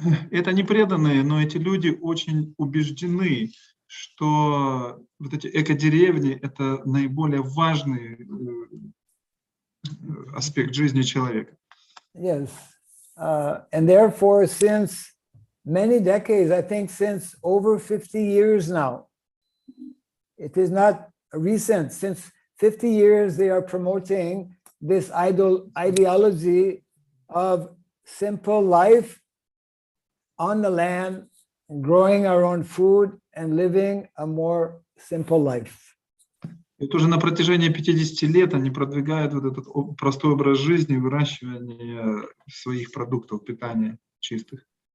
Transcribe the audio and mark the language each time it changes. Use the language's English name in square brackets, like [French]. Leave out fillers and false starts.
[Russian] Это не преданные, но эти люди очень убеждены, что вот эти эко-деревни — это наиболее важный аспект жизни человека. [English] Yes, and therefore, since many decades, I think since over 50 years now, it is not recent, since 50 years they are promoting this ideology of simple life on the land, growing our own food and living a more simple life. [Russian] Это уже на протяжении 50 лет они продвигают вот этот простой образ жизни, выращивание своих продуктов питания чистых.